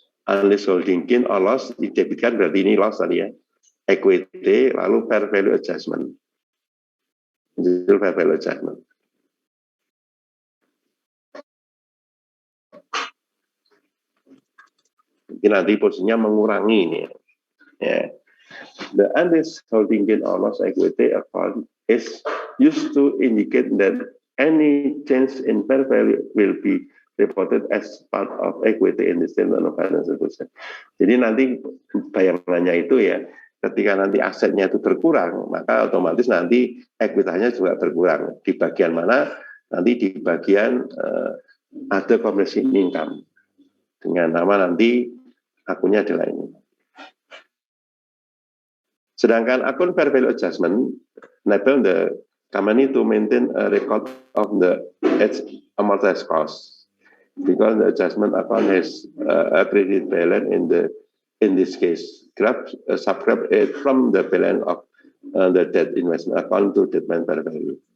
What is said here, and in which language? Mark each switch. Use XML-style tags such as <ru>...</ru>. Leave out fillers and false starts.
<id>Unleased holding gain or loss didebitkan berarti ini loss tadi ya. Equity lalu fair value adjustment. Itu fair value adjustment. Mungkin nanti posisinya mengurangi ini ya.</id> <en>Yeah. The unleased holding gain or loss equity account is used to indicate that any change in fair value will be reported as part of equity in the statement of financial position.</en> <id>Jadi nanti bayangannya itu ya, ketika nanti asetnya itu berkurang, maka otomatis nanti ekuitanya juga berkurang. Di bagian mana? Nanti di bagian ada comprehensive income. Dengan nama nanti akunnya adalah ini. Sedangkan akun</id> <en>fair value adjustment enable the company to maintain a record of the amortized cost because the adjustment account has a credit balance in this case. Subtract it from the balance of the debt investment account to determine fair value.</en>